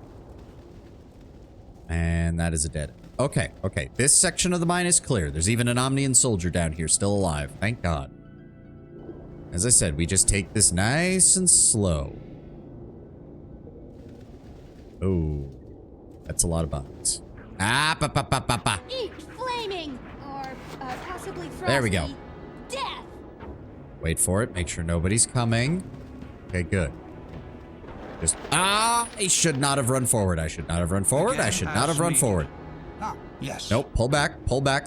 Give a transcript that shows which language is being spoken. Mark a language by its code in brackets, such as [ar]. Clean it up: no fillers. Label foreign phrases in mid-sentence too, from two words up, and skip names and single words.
[en] And that is a dead. Okay, okay. This section of the mine is clear. There's even an Omnian soldier down here still alive. Thank God. As I said, we just take this nice and slow. Oh, that's a lot of bugs. Ah, ba, ba, ba, ba, ba. Eat flaming! Or possibly frosty. There we go. Death! Wait for it. Make sure nobody's coming. Okay, good. Just... Ah! I should not have run forward. I should not have run forward. I should not have run forward. Ah, yes. Nope. Pull back. Pull back.